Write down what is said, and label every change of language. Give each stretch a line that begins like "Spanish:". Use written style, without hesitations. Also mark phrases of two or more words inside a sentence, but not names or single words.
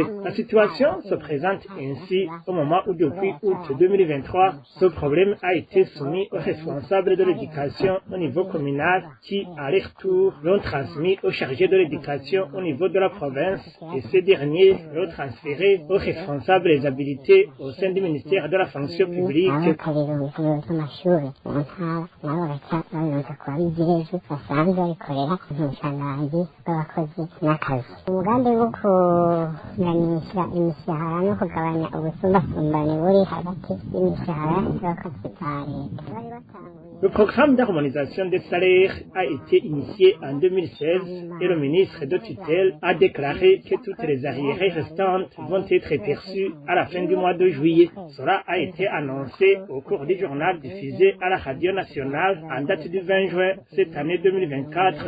French: La situation se présente ainsi au moment où depuis août 2023, ce problème a été soumis aux responsables de l'éducation au niveau communal qui, à leur tour, l'ont transmis aux chargés de l'éducation au niveau de la province et ces derniers l'ont transféré aux responsables des habilités au sein du ministère de la fonction publique.
Rundi: umugambi wo kuganisha imishahara no kugabanya ubusumbasumbane buri hagati y'imishahara y'abakozi ba leta.
French: Le programme d'harmonisation des salaires a été initié en 2016 et le ministre de tutelle a déclaré que toutes les arriérés restantes vont être perçues à la fin du mois de juillet. Cela a été annoncé au cours du journal diffusé à la radio nationale en date du 20 juin cette année 2024.